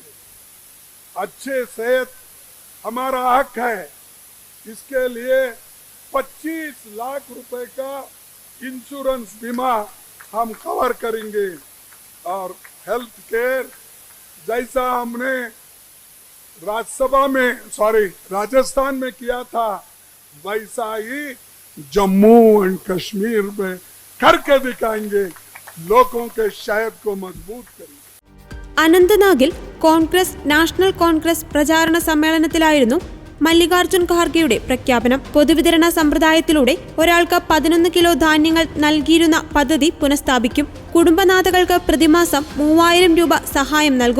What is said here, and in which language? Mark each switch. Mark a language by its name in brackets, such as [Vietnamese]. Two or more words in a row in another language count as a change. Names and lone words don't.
[Hindi] अच्छे सेहत हमारा हक है, इसके लिए 25 लाख रुपए का इंश्योरेंस बीमा हम कवर करेंगे और [English] health care [Hindi] जैसा हमने राजस्थान में किया था, वैसा ही जम्मू एंड कश्मीर में करके दिखाएंगे, लोगों के शहद को मजबूत करेंगे। [Malayalam] അനന്തനാഗിൽ കോൺഗ്രസ് നാഷണൽ കോൺഗ്രസ് പ്രചാരണ സമ്മേളനത്തിലായിരുന്നു മല്ലികാർജുൻ ഖാർഗെയുടെ പ്രഖ്യാപനം. പൊതുവിതരണ സമ്പ്രദായത്തിലൂടെ ഒരാൾക്ക് 11 കിലോ ധാന്യങ്ങൾ നൽകിയിരുന്ന പദ്ധതി പുനഃസ്ഥാപിക്കും. കുടുംബനാഥകൾക്ക് പ്രതിമാസം 3000 രൂപ സഹായം നൽകും.